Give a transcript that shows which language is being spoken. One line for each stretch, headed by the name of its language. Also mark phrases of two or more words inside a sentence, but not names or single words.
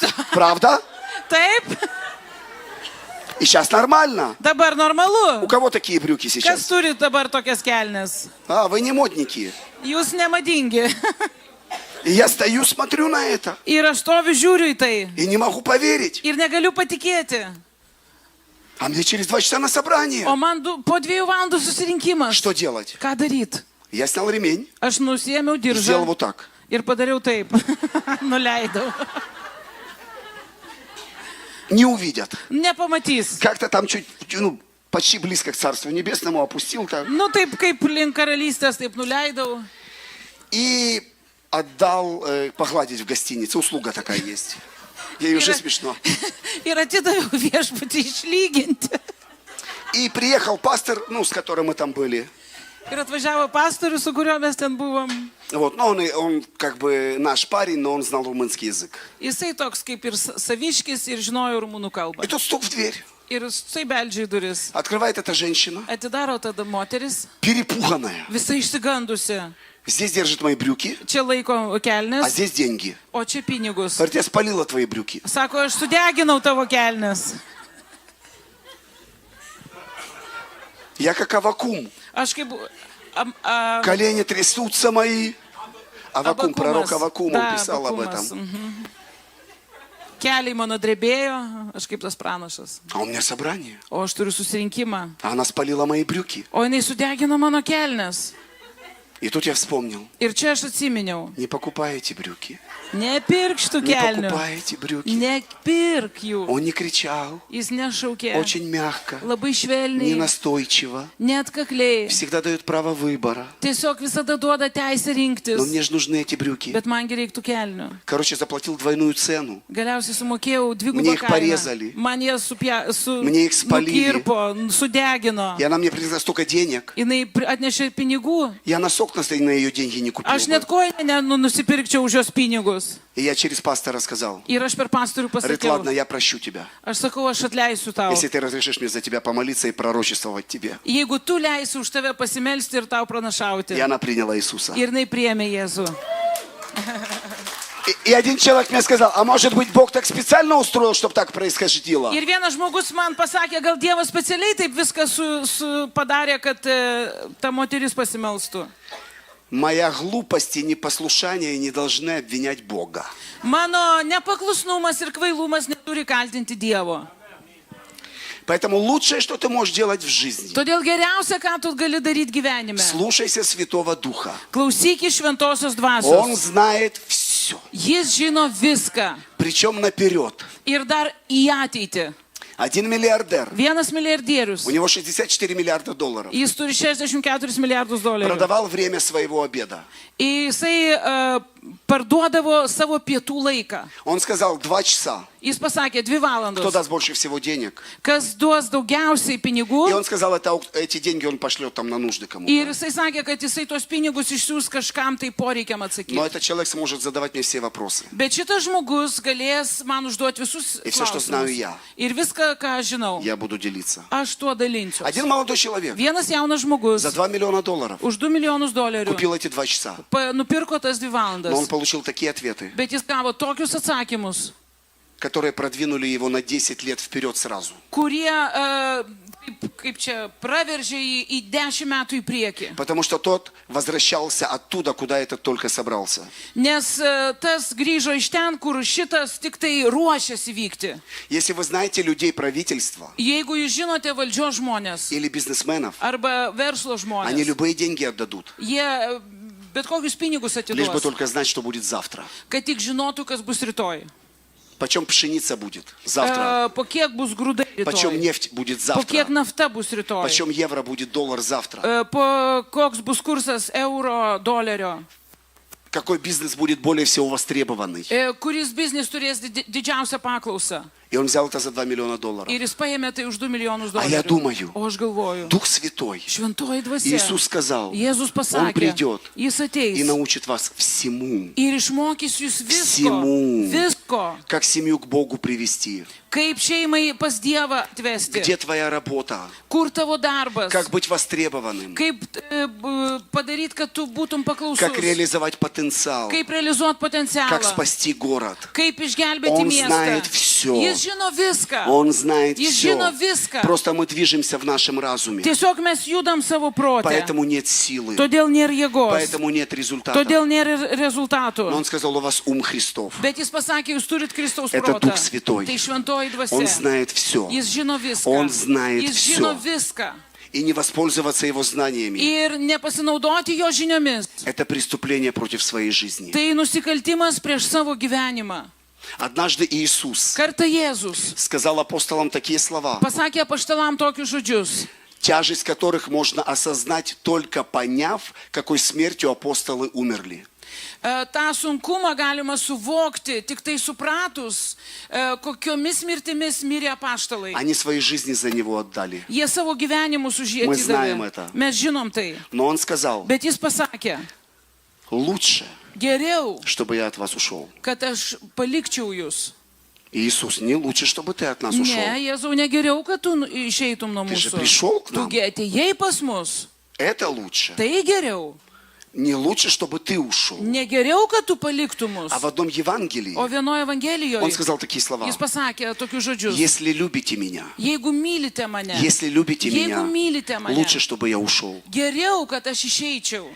Russian: Правда?
Lithuanian: Taip?
Russian: И сейчас нормально.
Lithuanian: Dabar
Russian: У
Lithuanian: normalu.
Russian: кого такие брюки
Lithuanian: Kas
Russian: сейчас?
Lithuanian: turi dabar tokias kelnes?
Russian: А, вы не модники.
Lithuanian: Jūs nemadingi.
Russian: И я стою, смотрю на это.
Lithuanian: Ir aš stoviu žiūriu į tai.
Russian: И не могу поверить.
Lithuanian: Ir negaliu patikėti.
Russian: А мне через 2 часа на собрание.
Lithuanian: O man po 2 valandų susirinkimas.
Russian: Что делать?
Lithuanian: Ką daryti?
Russian: Я снял ремень,
Lithuanian: Aš nusiėmiau
Russian: сделал
Lithuanian: diržą
Russian: вот так.
Lithuanian: ir padariau taip. Nuleidau.
Russian: Не увидят.
Lithuanian: Nepamatys.
Russian: Как-то там чуть, почти близко к Царству Небесному опустил так.
Lithuanian: Nu taip kaip link karalystės, taip nuleidau.
Russian: И отдал погладить в гостинице. Услуга такая есть. Ей уже смешно.
Lithuanian: Ir atidaviau viešpatį išlyginti.
Russian: И приехал пастор, с которым мы там были.
Lithuanian: Ir atvažiavo pastorius, su kuriuo mes ten buvom.
Russian: Вот, но он как бы наш парень, но он знал румынский язык.
Lithuanian: Jisai toks kaip ir saviškis ir žinojo rumunų kalbą.
Russian: И тут стук в дверь.
Lithuanian: Ir jisai beldžia į duris.
Russian: Открывает эта женщина,
Lithuanian: Atidaro tada moteris,
Russian: перепуганная.
Lithuanian: visai išsigandusi.
Russian: Здесь держит мои брюки,
Lithuanian: Čia laiko
Russian: а
Lithuanian: kelnes,
Russian: здесь деньги.
Lithuanian: o čia pinigus.
Russian: Говорит, я спалила твои брюки.
Lithuanian: Sako, aš sudeginau tavo kelnes.
Russian: Я как Аввакум.
Lithuanian: Aš kaip...
Russian: Колени трясутся мои. Аввакум, пророк Аввакум, он Da, писал об
Lithuanian: Abakumas,
Russian: этом.
Lithuanian: Keliai mano drebėjo, aš kaip tas pranašas.
Russian: А у меня собрание.
Lithuanian: O aš turiu susirinkimą.
Russian: А она спалила мои брюки.
Lithuanian: O jinai sudegino mano kelnes.
Russian: И тут я вспомнил,
Lithuanian: Ir čia aš atsiminiau.
Russian: не покупаете брюки,
Lithuanian: Nepirk šitų
Russian: не
Lithuanian: kelnių.
Russian: покупаете брюки.
Lithuanian: Nepirk jų.
Russian: Он не кричал,
Lithuanian: Jis nešaukė.
Russian: очень мягко,
Lithuanian: Labai
Russian: не
Lithuanian: švelniai.
Russian: настойчиво,
Lithuanian: Neatkakliai.
Russian: всегда дает право выбора.
Lithuanian: Tiesiog visada duoda teisę rinktis.
Russian: Но мне же нужны эти брюки.
Lithuanian: Bet mangi reiktų kelnių.
Russian: Короче, заплатил двойную цену.
Lithuanian: Galiausiai sumokėjau
Russian: Мне
Lithuanian: dvigubą
Russian: их
Lithuanian: kainą.
Russian: порезали.
Lithuanian: Man jie
Russian: Мне их спалили.
Lithuanian: nukirpo, sudegino.
Russian: И она мне принесла столько денег.
Lithuanian: Jinai atnešė pinigų.
Russian: Я носок на ее деньги не купил.
Lithuanian: Aš
Russian: бы.
Lithuanian: net koją nusipirkčiau už jos pinigus.
Russian: И я через пастора сказал,
Lithuanian: Ir aš per pastorių
Russian: говорит,
Lithuanian: pasakiau.
Russian: ладно, я прощу тебя,
Lithuanian: Aš sakau, aš atleisiu tau.
Russian: если ты разрешишь мне за тебя помолиться и пророчествовать тебе.
Lithuanian: Jeigu tu leisi už tave pasimelsti ir tau pranašauti.
Russian: И она приняла Иисуса.
Lithuanian: Ir jinai priėmė Jėzų.
Russian: И один человек мне сказал, а может быть Бог так специально устроил, чтобы так происходило?
Lithuanian: Ir vienas žmogus man pasakė, gal Dievas specialiai taip viską padarė, kad ta moteris pasimelstų.
Russian: Моя глупость и непослушание не должны обвинять Бога.
Lithuanian: Mano nepaklusnumas ir kvailumas neturi kaltinti Dievo.
Russian: Поэтому лучшее, что ты можешь делать в жизни,
Lithuanian: Todėl geriausia, ką tu gali daryti gyvenime.
Russian: слушайся Святого Духа.
Lithuanian: Klausyk iš šventosios
Russian: Он
Lithuanian: dvasios.
Russian: знает все,
Lithuanian: Jis žino viską.
Russian: причем наперед.
Lithuanian: Ir dar į ateitį.
Russian: Один миллиардер,
Lithuanian: Vienas milijardierius.
Russian: у него 64 миллиарда долларов,
Lithuanian: Jis turi 64 milijardus dolerių.
Russian: продавал время своего обеда.
Lithuanian: Ir jisai parduodavo savo pietų laiką.
Russian: Он сказал, 2 часа.
Lithuanian: Jis pasakė 2
Russian: Кто
Lithuanian: valandos.
Russian: даст больше всего денег?
Lithuanian: Kas duos daugiausiai
Russian: И
Lithuanian: pinigų.
Russian: он сказал, эти деньги он пошлет там на нужды кому-то.
Lithuanian: Ir jisai sakė, kad jisai tos pinigus išsiūs kažkam tai poreikiam
Russian: Но
Lithuanian: atsakyti.
Russian: этот человек сможет задавать мне все вопросы.
Lithuanian: Bet šitas žmogus galės man užduoti visus
Russian: И всё, что знаю я.
Lithuanian: Ir viską, ką aš žinau,
Russian: Я буду делиться.
Lithuanian: aš tuo dalinsiu.
Russian: Один молодой человек
Lithuanian: Vienas jaunas žmogus
Russian: за 2 миллиона долларов
Lithuanian: už 2 milijonus dolerių
Russian: купил эти 2 часа.
Lithuanian: nupirko tas 2 valandas.
Russian: Но он получил такие ответы,
Lithuanian: Bet jis gavo tokius atsakymus,
Russian: которые продвинули его на 10 лет вперед сразу.
Lithuanian: kurie, kaip čia, praveržė į 10 metų į priekį.
Russian: Потому что тот возвращался оттуда, куда этот только собрался.
Lithuanian: Nes tas grįžo iš ten, kur šitas tik tai ruošiasi vykti.
Russian: Если вы знаете людей правительства
Lithuanian: Jeigu jūs žinote valdžios žmonės
Russian: или бизнесменов,
Lithuanian: arba verslo
Russian: они
Lithuanian: žmonės,
Russian: любые деньги отдадут,
Lithuanian: jie bet kokius pinigus
Russian: лишь бы
Lithuanian: atiduos,
Russian: только знать, что будет завтра.
Lithuanian: kad tik žinotų, kas bus rytoj.
Russian: Почем пшеница будет завтра?
Lithuanian: Po kiek bus grūdai
Russian: Почем
Lithuanian: rytoj.
Russian: нефть будет
Lithuanian: Po kiek
Russian: завтра?
Lithuanian: nafta bus rytoj.
Russian: Почем евро будет доллар завтра?
Lithuanian: Koks bus kursas euro dolerio.
Russian: Какой бизнес будет более всего востребованный?
Lithuanian: Kuris biznis turės didžiausią paklausą.
Russian: И он взял это за 2 миллиона долларов.
Lithuanian: Ir jis paėmė tai už 2 milijonus
Russian: А я
Lithuanian: dolerių.
Russian: думаю,
Lithuanian: O aš galvoju,
Russian: Дух Святой,
Lithuanian: šventoji dvasia.
Russian: Иисус сказал,
Lithuanian: Jėzus
Russian: Он
Lithuanian: pasakė,
Russian: придет
Lithuanian: jis
Russian: и
Lithuanian: ateis
Russian: научит вас всему,
Lithuanian: ir išmokys jūs visko.
Russian: Всему.
Lithuanian: Visko.
Russian: как семью к Богу привести,
Lithuanian: Kaip šeimai pas Dievą atvesti.
Russian: где твоя работа,
Lithuanian: Kur tavo darbas.
Russian: как быть востребованным,
Lithuanian: Kaip padaryti, kad tu būtum paklausus.
Russian: как реализовать потенциал,
Lithuanian: Kaip realizuoti potencialą.
Russian: как спасти город.
Lithuanian: Kaip išgelbėti
Russian: Он
Lithuanian: miestą.
Russian: знает всё.
Lithuanian: Jis žino viską.
Russian: Он знает
Lithuanian: Jis
Russian: все.
Lithuanian: žino viską.
Russian: Просто мы движемся в нашем разуме.
Lithuanian: Tiesiog mes judam savo protę.
Russian: Поэтому нет силы,
Lithuanian: Todėl nėra jėgos.
Russian: поэтому нет результата.
Lithuanian: Todėl nėra rezultatų.
Russian: Но он сказал, у вас ум Христов.
Lithuanian: Bet jis pasakė, jūs turit Kristaus
Russian: Это
Lithuanian: protą.
Russian: Дух Святой.
Lithuanian: Tai šventoji
Russian: Он
Lithuanian: dvasia.
Russian: знает все.
Lithuanian: Jis žino viską.
Russian: Он знает
Lithuanian: Jis
Russian: всё.
Lithuanian: žino viską.
Russian: И не воспользоваться его знаниями.
Lithuanian: Ir nepasinaudoti jo žiniomis.
Russian: Это преступление против своей жизни.
Lithuanian: Tai nusikaltimas prieš savo gyvenimą.
Russian: Однажды Иисус
Lithuanian: Kartą Jėzus
Russian: сказал апостолам такие слова,
Lithuanian: pasakė apaštalam tokius žodžius.
Russian: тяжесть которых можно осознать, только поняв, какой смертью апостолы умерли.
Lithuanian: tą sunkumą galima suvokti, tik tai supratus, kokiomis mirtimis mirė apaštalai.
Russian: Они свои жизни за него отдали.
Lithuanian: Jie savo gyvenimus už jį
Russian: Мы знаем
Lithuanian: atidavė.
Russian: это.
Lithuanian: Mes žinom tai.
Russian: Но он сказал,
Lithuanian: Bet jis pasakė,
Russian: лучше,
Lithuanian: geriau,
Russian: чтобы я от вас ушел.
Lithuanian: kad aš palikčiau jūs.
Russian: Иисус, не лучше, чтобы ты от нас ушел.
Lithuanian: Ne, Jėzau, negeriau, kad tu išeitum nuo
Russian: Ты же
Lithuanian: mūsų.
Russian: пришел к нам.
Lithuanian: Tugi atėjai pas mus.
Russian: Это лучше.
Lithuanian: Tai geriau.
Russian: Не лучше, чтобы ты ушел.
Lithuanian: Negeriau, kad tu paliktum mus.
Russian: А в одном Евангелии
Lithuanian: O vienoje
Russian: он
Lithuanian: Evangelijoje
Russian: сказал такие слова.
Lithuanian: jis pasakė tokius žodžius.
Russian: Если любите меня,
Lithuanian: Jeigu mylite mane,
Russian: если любите меня,
Lithuanian: jeigu mylite mane,
Russian: лучше, чтобы я ушел.
Lithuanian: geriau, kad aš išeičiau.